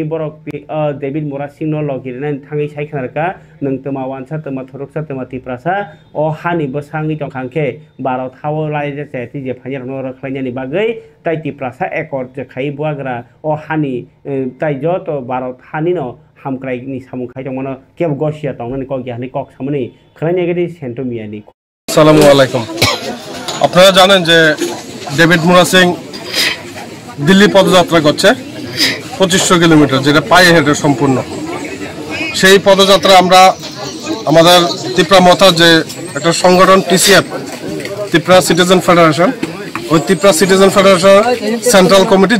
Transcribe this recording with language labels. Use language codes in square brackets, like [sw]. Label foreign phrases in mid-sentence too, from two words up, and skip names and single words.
[trp] बरक डेभिड मोरासिं न लगिरनाय थाङै साइखनारका नोंतमा वानसा तमा थरकसा तमा तिप्रासा अ हानि बसाङि तंखांखे भारत हावो लाइजे सेति जे फाइनार न रखलायनानि बागै ताइ तिप्रासा एकर्ड जे खाइ बुआग्रा अ हानि ताइ जत भारत हानि न हामक्राइनि सामुखाइ दंमोन केब गसिया तंनानि कक यानि कक सामनि खलायनायगेदि सेन्टोमियानि [bn] আসসালামু আলাইকুম আপনারা জানেন যে ডেভিড মোরাসিং দিল্লি পদযাত্রা করছে 2500 কিলোমিটার যেটা পায়ে হেঁটে সম্পূর্ণ সেই পদযাত্রা আমরা আমাদের ত্রিপুরা মথা যে একটা সংগঠন টিসিএফ ত্রিপুরা সিটিজেন ফেডারেশন ওই ত্রিপুরা সিটিজেন ফেডারেশন সেন্ট্রাল কমিটির